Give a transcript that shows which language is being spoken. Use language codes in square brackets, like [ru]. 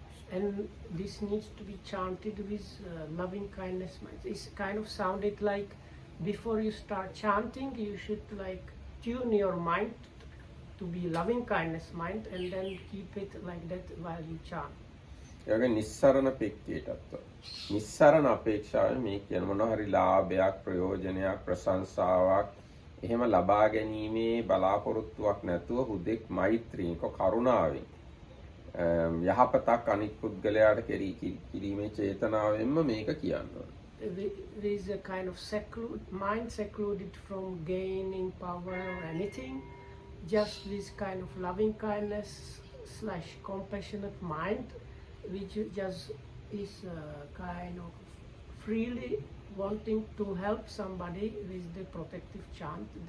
[en] And this needs to be chanted with loving kindness mind. It's kind of sounded like before you start chanting, you should like tune your mind to be loving kindness mind and then keep it like that while you chant. [si] ඒගොල්ලෝ නිස්සරණ පෙක්කේටත් නිස්සරණ අපේක්ෂාවෙන් මේ කියන මොනවා හරි ලාභයක් ප්‍රයෝජනයක් ප්‍රශංසාවක් එහෙම ලබා ගැනීමේ බලාපොරොත්තුවක් නැතුව හුදෙක් මෛත්‍රියක කරුණාවෙන් යහපතක් අනිත් පුද්ගලයාට කිරීමේ චේතනාවෙන්ම මේක කියනවා. [en] There is a kind of mind secluded from gaining power or anything. Just this kind of loving kindness / compassionate mind, which just is kind of freely wanting to help somebody with the protective chant.